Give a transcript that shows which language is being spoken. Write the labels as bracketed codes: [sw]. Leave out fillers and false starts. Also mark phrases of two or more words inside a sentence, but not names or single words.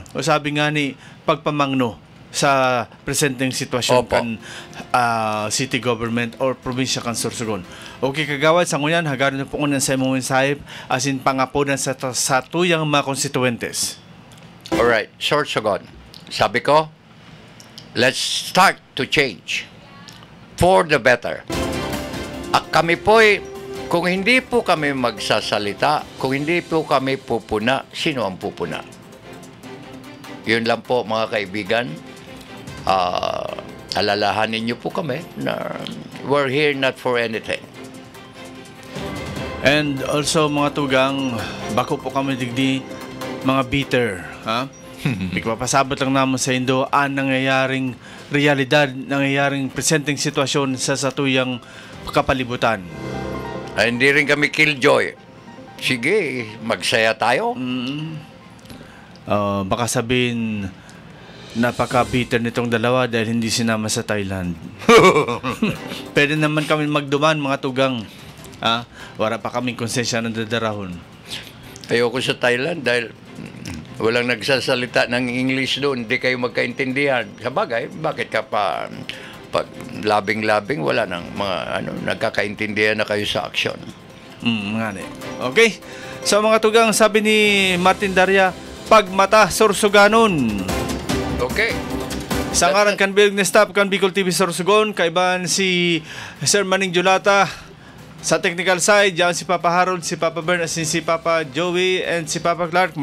[bik] O sabi nga ni pagpamangno sa presenteng sitwasyon kan city government or probinsya kan Sorsogon. Okay, Kagawad, sa nguyan, hagaran po nguyan sa imong mensahe asin pangapunan sa tuyang mga konstituentes. [en] Alright, [tl] Sorsogon. Sabi ko, [en] let's start to change for the better. [tl] Kami po'y, kung hindi po kami magsasalita, kung hindi po kami pupuna, sino ang pupuna? Yun lang po, mga kaibigan. Alalahanin niyo po kami na [en] we're here not for anything. And also, [bik] mga tugang, bako po kami digdi, mga bitter, ha? Ipapasabot lang naman sa Indo ang nangyayaring realidad, nangyayaring presenteng sitwasyon sa satuyang kapalibutan. [tl] Ay, hindi rin kami killjoy. Sige, magsaya tayo. Baka sabihin, napaka-bitter nitong dalawa dahil hindi sinama sa Thailand. [bik] Pwede naman kami magduman, mga tugang. [tl] Wala pa kaming konsensya ng dadarahon. Ayoko sa Thailand dahil walang nagsasalita ng English doon, hindi kayo magkaintindihan. Sa bagay, bakit ka pa pag labing-labing, wala nang mga nagkakaintindihan na kayo sa aksyon. Okay. [bik] So mga tugang, sabi ni Martin Daria, pagmata Sorsoganon. Okay. Sa ngaran kan Bill ni Staff kan Bicol TV Sorsogon, kaiban si Sir Manning Julata. Sa technical side, diyan si Papa Harold, si Papa Bern, asin si Papa Joey, and si Papa Clark.